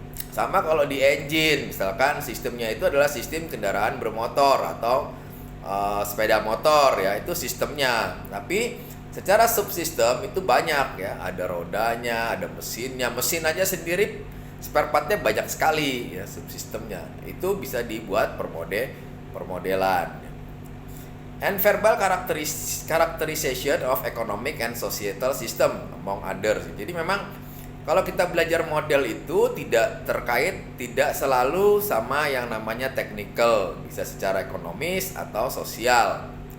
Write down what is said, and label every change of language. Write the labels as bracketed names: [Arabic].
[Indonesian] Sama kalau di engine, misalkan sistemnya itu adalah sistem kendaraan bermotor atau sepeda motor ya, itu sistemnya. Tapi secara subsistem itu banyak ya, ada rodanya, ada mesinnya, mesin aja sendiri spare partnya banyak sekali ya subsistemnya. Itu bisa dibuat permodelan. [English] And verbal characterization of economic and societal system among others. [Indonesian] Jadi memang kalau kita belajar model itu tidak selalu sama yang namanya technical, bisa secara ekonomis atau sosial.